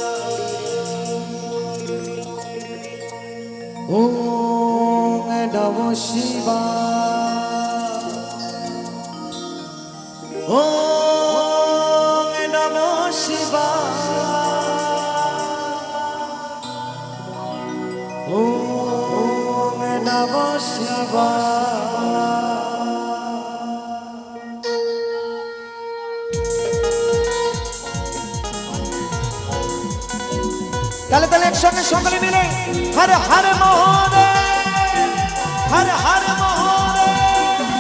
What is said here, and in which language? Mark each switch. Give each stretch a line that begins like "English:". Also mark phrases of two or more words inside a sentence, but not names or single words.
Sanskrit: ওম নমঃ শিবায়। ওম নমঃ শিবায়। ওম নমঃ শিবায়।
Bangla: তাহলে তাহলে একসঙ্গে সকলে মিলে
Sanskrit: হর হর মহাদেব, হর হর মহাদেব।